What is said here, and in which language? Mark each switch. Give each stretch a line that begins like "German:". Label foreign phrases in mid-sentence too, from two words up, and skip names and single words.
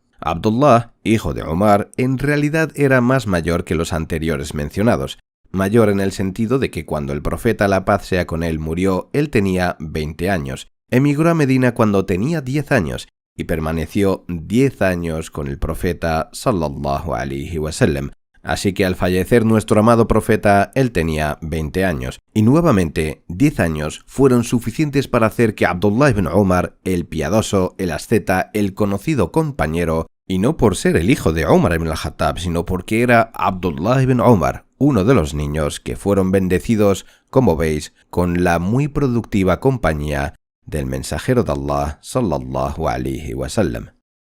Spanish: Abdullah, hijo de Omar, en realidad era más mayor que los anteriores mencionados. Mayor en el sentido de que cuando el profeta, la paz sea con él, murió, él tenía 20 años. Emigró a Medina cuando tenía 10 años y permaneció 10 años con el profeta
Arabic: صلى الله عليه وسلم.
Spanish: Así que al fallecer nuestro amado profeta, él tenía 20 años. Y nuevamente, 10 años fueron suficientes para hacer que Abdullah ibn Umar, el piadoso, el asceta, el conocido compañero, y no por ser el hijo de Umar ibn al-Khattab, sino porque era Abdullah ibn Umar, uno de los niños que fueron bendecidos, como veis, con la muy productiva compañía del mensajero de Allah
Arabic: صلى الله عليه وسلم.